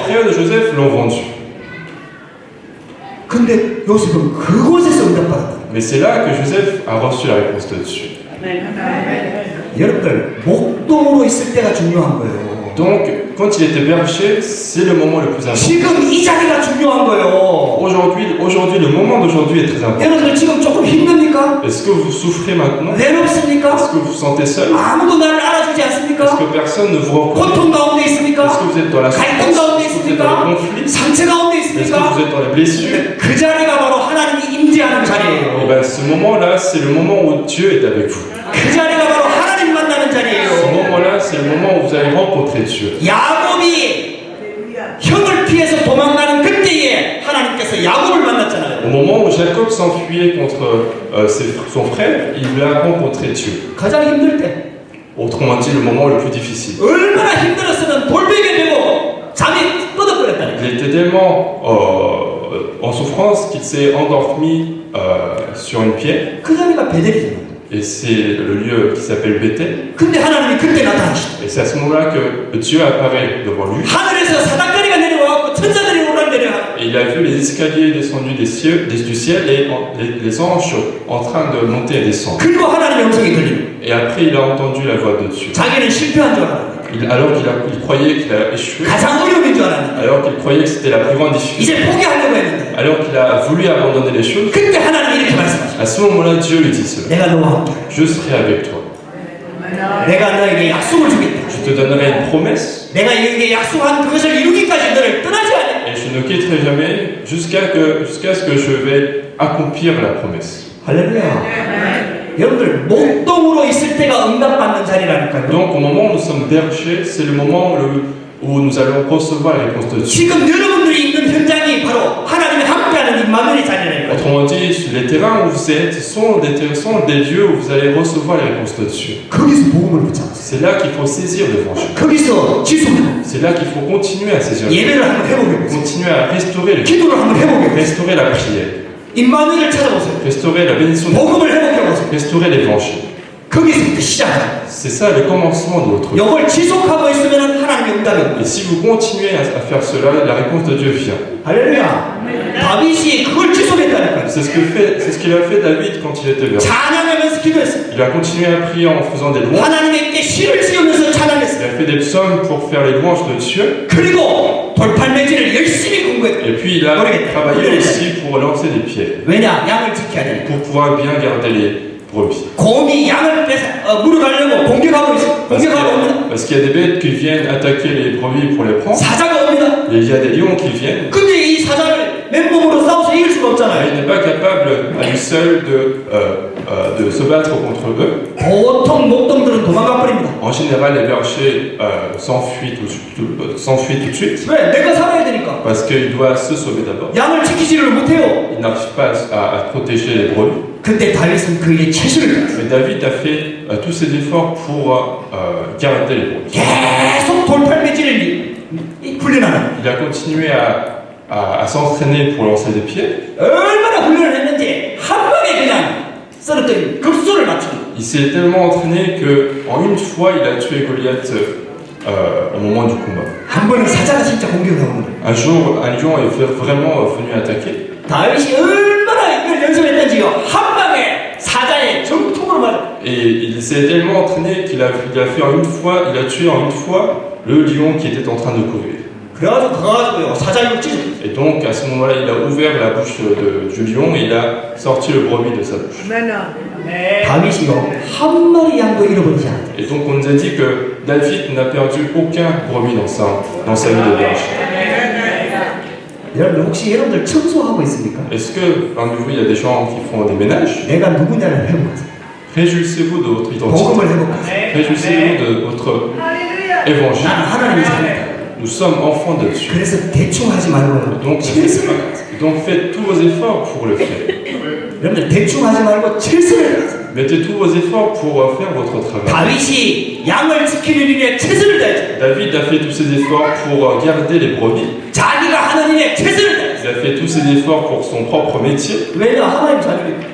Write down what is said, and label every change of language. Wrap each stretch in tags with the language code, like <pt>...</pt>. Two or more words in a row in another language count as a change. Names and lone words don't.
<fr>frères de Joseph l'ont vendu.</fr> <ko>근데 요셉은 그곳에서 응답받았다.</ko> <fr>Mais c'est là que Joseph a reçu la réponse de Dieu.</fr> <ko>여러분들 목동으로 있을 때가 중요한 거예요.</ko> <fr>Donc, quand il était berger, c'est le moment le plus important.</fr> <ko>지금 이 자리가 중요한 거예요.</ko> <fr>Aujourd'hui, le moment d'aujourd'hui est très important.</fr> <ko>여러분들 지금 조금 힘듭니까?</ko> <fr>Est-ce que vous souffrez maintenant?</fr> <ko>외롭습니까?</ko> <fr>Est-ce que vous vous sentez seul?</fr> <ko>아무도 나를 알아주지</ko> <fr>Est-ce</fr> <ko>않습니까?</ko> <fr>que personne ne vous reconnaît?</fr> <ko>고통 가운데</ko> <fr>Est-ce</fr> <ko>있습니까?</ko> <fr>que vous êtes dans la</fr> <ko>갈등</ko> <fr>souffrance?</fr> <ko>가운데</ko> <fr>Est-ce que vous êtes dans</fr> <ko>있습니까?</ko> <fr>le conflit?</fr> <ko>상처 가운데</ko> <fr>Est-ce que</fr> <ko>있습니까?</ko> <fr>vous êtes dans les blessures?</fr> <ko>그 자리가 바로 하나님이 임재하는</ko> <fr>Et</fr> <ko>자리예요.</ko> <fr>bien, ce moment-là, c'est le moment où Dieu est avec vous.</fr> <ko>그 자리가 바로 하나님 만나는</ko> <fr>Ce</fr> <ko>자리예요.</ko> <fr>moment-là, c'est le moment où vous allez rencontrer Dieu.</fr> <ko>야곱이 형을 피해서 도망가는 그때에 하나님께서 야곱을 만났잖아요.</ko> <fr>Au moment où Jacob s'enfuyait contre son frère, il a rencontré Dieu.</fr> <ko>가장 힘들 때</ko> <fr>Autrement dit, le moment le plus difficile.</fr> <ko>얼마나 힘들었으면 돌베개 베고 잠이 뻗어버렸다니까.</ko> <fr>Il était tellement en souffrance qu'il s'est endormi sur une pierre.</fr> <ko>그 자리가 베델이잖아요.</ko> <fr>Et c'est le lieu qui s'appelle Bethel.</fr> <ko>근데 하나님이 그때 나타나시죠.</ko> <fr>Et c'est à ce moment-là que Dieu apparaît devant lui.</fr> <ko>하늘에서 사닥다리가 내려와갖고 천사들이 오르내려.</ko> <fr>Et il a vu les escaliers descendus du ciel et les anges en train de monter et descendre.</fr> <ko>그리고 하나님의 음성이 들리고</ko> <fr>Et après, il a entendu la voix de Dieu.</fr> <ko>자기는 실패한 줄 알았는데</ko> <fr>Alors qu'il croyait qu'il a échoué,</fr> <ko>가장 어려운 줄 알았는데</ko> <fr>alors qu'il croyait que c'était la plus grande difficulté,</fr> <ko>이제 포기하려고 했는데</ko> <fr>alors qu'il a voulu abandonner les choses,</fr> <ko>그때 하나님이 이렇게 말씀하시죠.</ko> <fr>à ce moment-là, Dieu lui dit cela.</fr> <ko>내가 너와 함께</ko> <fr>Je serai avec toi.</fr> <ko>내가 너에게 약속을 주겠다.</ko> <fr>Je te donnerai une promesse</fr> <ko>내가 너에게 약속한 그것을 이루기까지 너를 떠나지 않아.</ko> <fr>et je ne quitterai jamais jusqu'à ce que je vais accomplir la promesse.</fr> <ko>할렐루야. 여러분들 목동으로 있을 때가 응답받는 자리라니까요.</ko> <fr>Donc au moment où nous sommes bergers, c'est le moment où nous allons recevoir la réponse de Dieu.</fr> <ko>지금 여러분들이 있는 현장이 바로 하나님이 함께하는 임마누엘의 자리라니까요.</ko> <fr>Autrement dit, les terrains où vous êtes sont des lieux où vous allez recevoir les réponses de Dieu.</fr> <ko>거기서 복음을 붙잡으세요.</ko> <fr>C'est là qu'il faut saisir l'évangile.</fr> <ko>거기서 지속하고</ko> <fr>C'est là qu'il faut continuer à saisir l'évangile.</fr> <ko>예배를 한번 해보게.</ko> <fr>Continuer à restaurer le</fr> <ko>기도를 한번 해보게.</ko> <fr>restaurer la prière,</fr> <ko>임마누엘을 찾아보세요.</ko> <fr>restaurer la bénédiction,</fr> <ko>복음을 회복해보세요.</ko> <fr>restaurer l'évangile.</fr> <ko>거기서부터 시작해요.</ko> <fr>C'est ça le commencement de votre vie.</fr> <ko>이걸 지속하고 있으면 하나님의 응답이 옵니다.</ko> <fr>Et si vous continuez à faire cela, la réponse de Dieu vient.</fr> <ko>할렐루야. 다윗이 그걸 지속했다니까요.</ko> <fr>C'est ce qu'il a fait David quand il était berger.</fr> <ko>찬양하면서 기도했어요.</ko> <fr>Il a continué à prier en faisant des louanges.</fr> <ko>하나님께 시를 지으면서</ko> <fr>Il</fr> <ko>찬양했어요.</ko> <fr>a fait des psaumes pour faire les louanges de Dieu.</fr> <ko>그리고 돌팔매질을 열심히 공부했어요.</ko> <fr>Et puis il a travaillé aussi pour lancer des pierres,</fr> <ko>왜냐? 양을 지켜야 돼.</ko> <fr>pour pouvoir bien garder les brebis.</fr> <ko>곰이 양을 물어가려고 공격하고 있어요. 공격하고 옵니다.</ko> <fr>Parce qu'il y a des bêtes qui viennent attaquer les brebis pour les prendre.</fr> <ko>사자가 옵니다.</ko> <fr>Et il y a des lions qui viennent.</fr> <ko>근데 이 사자를 맨몸으로 싸워서 이길 수가</ko> <fr>Il</fr> <ko>없잖아요.</ko> <fr>n'est pas capable à lui seul de se battre contre eux.</fr> <ko>보통 목동들은 도망가 버립니다.</ko> <fr>En général, les bergers s'enfuient tout de suite</fr> <ko>왜? 내가 살아야 되니까.</ko> <fr>parce qu'il doit se sauver d'abord.</fr> <ko>양을 지키지를 못해요.</ko> <fr>Il n'arrive pas à protéger les brebis.</fr> <ko>근데 다윗은 그에게 최선을 다했어요.</ko> <fr>Mais David a fait tous ses efforts pour garder les brebis.</fr> <ko>계속 돌팔매질을 훈련하는.</ko> <fr>Il a continué à s'entraîner pour lancer des pierres.</fr> <ko>얼마나 훈련을 했는지 한 방에 그냥 썰었더니 급소를 맞추고.</ko> <fr>Il s'est tellement entraîné qu'en une fois, il a tué Goliath au moment du combat.</fr> <ko>한 번은 사자가 진짜 공격을 하고.</ko> <fr>Un jour, un lion est vraiment venu attaquer.</fr> <ko>다윗이 얼마나 이걸 연습했는지요. 한 방에 사자의 정통으로 맞아.</ko> <fr>Et il s'est tellement entraîné qu'il a fait en une fois, il a tué en une fois le lion qui était en train de courir.</fr> <ko>그래가지고 가가지고요 사자를 찢어.</ko> <fr>Et donc à ce moment-là, il a ouvert la bouche du lion et il a sorti le brebis de sa bouche.</fr> <ko>다윗이요 한 마리 양도 잃어버리지 않았대.</ko> <fr>Et donc on nous a dit que David n'a perdu aucun brebis dans sa vie de berger.</fr> <ko>여러분들 혹시 여러분들 청소하고 있습니까?</ko> <fr>Est-ce que parmi vous, il y a des gens qui font des ménages?</fr> <ko>내가 누구냐를 회복하세요.</ko> <fr>Réjouissez-vous de votre identité.</fr> <ko>복음을 회복하세요.</ko> <fr>Réjouissez-vous de votre évangile.</fr> <ko>나는 하나님의 자녀다.</ko> <fr>Nous sommes enfants de Dieu.</fr> <ko>그래서 대충 하지 말고</ko> <fr>Donc,</fr> <ko>최선을</ko> <fr>donc faites tous vos efforts pour le faire.</fr> <ko>여러분들 대충 하지 말고 최선을 다하세요.</ko> <fr>Mettez tous vos efforts pour faire votre travail.</fr> <ko>다윗이 양을 지키는 일에 최선을 다했죠.</ko> <fr>David a fait tous ses efforts pour garder les brebis.</fr> <ko>자기가 하나님의 최선을 다했어요.</ko> <fr>Il a fait tous ses efforts pour son propre métier.</fr> <ko>왜냐 하나님 자녀니까.</ko>